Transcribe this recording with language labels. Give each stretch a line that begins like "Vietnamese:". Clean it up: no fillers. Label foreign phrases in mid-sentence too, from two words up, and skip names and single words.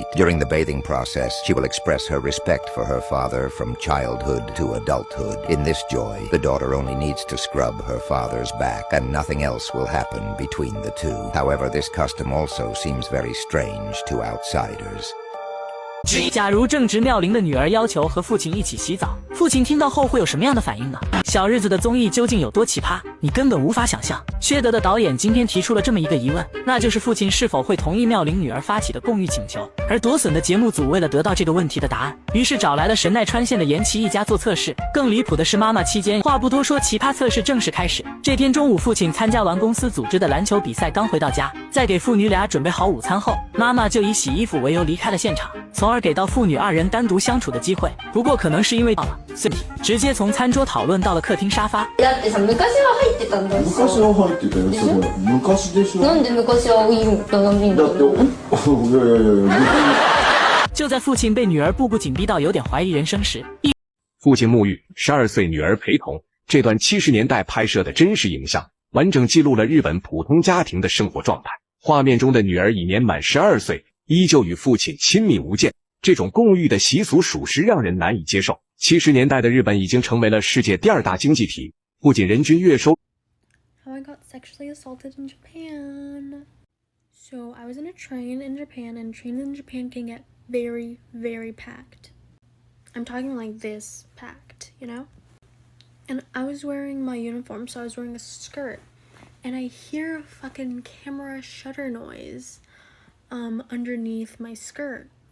English: During the bathing process, she will express her respect for her father from childhood to adulthood. In this joy, the daughter only needs to scrub her father's back, and nothing else will happen between the two. However, this custom also seems very strange to outsiders.
Chinese: 假如正值妙龄的女儿要求和父亲一起洗澡，父亲听到后会有什么样的反应呢？小日子的综艺究竟有多奇葩，你根本无法想象。薛德的导演今天提出了这么一个疑问，那就是父亲是否会同意妙龄女儿发起的共浴请求。而夺笋的节目组为了得到这个问题的答案，于是找来了神奈川县的岩崎一家做测试。更离谱的是，妈妈期间话不多说，奇葩测试正式开始。这天中午，父亲参加完公司组织的篮球比赛，刚回到家，在给父女俩准备好午餐后，妈妈就以洗衣服为由离开了现场，从而给到父女二人单独相处的机会。不过可能是因为到了，所以直接从餐桌讨论到了客厅沙发。
Japanese: だってさ、昔は入ってたんだし。昔は入ってたよ。それ昔でしょ。なんで昔はいいんだっていや。
Chinese: 就在父亲被女儿步步紧逼到有点怀疑人生时，父亲沐浴，12岁女儿陪同。这段70年代拍摄的真实影像，完整记录了日本普通家庭的生活状态。画面中的女儿已年满12岁，依旧与父亲亲密无间。这种共浴的习俗属实让人难以接受。70年代的日本已经成为了世界第2大经济体，不仅人均月收。
English: How I got sexually assaulted in Japan. So I was in a train in Japan, and trains in Japan can get very, very packed. I'm talking like this packed, you know? And I was wearing my uniform, so I was wearing a skirt, and I hear a fucking camera shutter noise underneath my skirt.